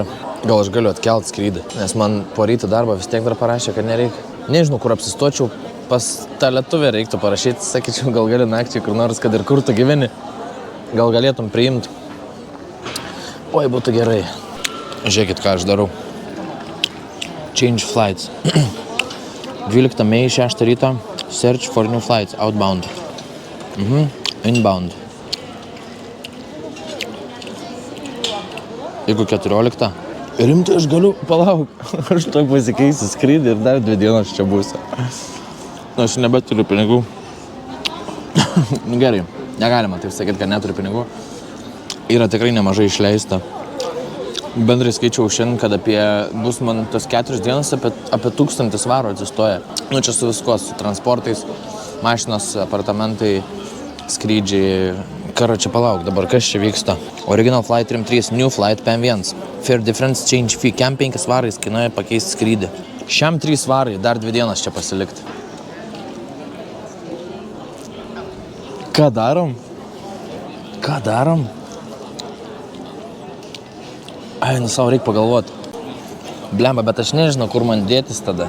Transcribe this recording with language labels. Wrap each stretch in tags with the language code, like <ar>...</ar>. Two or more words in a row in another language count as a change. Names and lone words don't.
<lt>Gal aš galiu atkelt skrydį, nes man po ryto darbą vis tiek dar parašė, kad nereikia. Nežinau, kur apsistočiau, pas tą lietuvę reiktų parašyti, sakyčiau, gal gali nakčiai kur nors, kad ir kur tu gyveni. Gal galėtum priimti. Oi, būtų gerai. Žiūrėkit, ką aš darau.</lt> <en>Change flights. 12 May 6 ryto. Search for new flights. Outbound. Inbound.</en> <lt>Jeigu 14. Rimtai, aš galiu, palauk. Aš to pasikeisiu skrydį ir dar 2 dienas čia būsiu. Aš nebeturiu pinigų. Gerai, negalima taip sakyti, kad neturiu pinigų. Yra tikrai nemažai išleista. Bendrai skaičiau šiandien, kad bus man tos 4 dienas apie 1000 svarų atsistoja. Čia su viskuo, su transportais, mašinos, apartamentai, skrydžiai. Čia palauk, dabar kas čia vyksta?</lt> <en>Original Flight 33, New Flight PM1. Fair Difference Change Fee.</en> <lt>Kem 5 svarai kainuoja pakeisti skrydį. Šiam 3 svarai, dar 2 dienas čia pasilikti. Ką darom? Ai, savo reikia pagalvoti. Blemba, bet aš nežinau, kur man dėtis tada.</lt>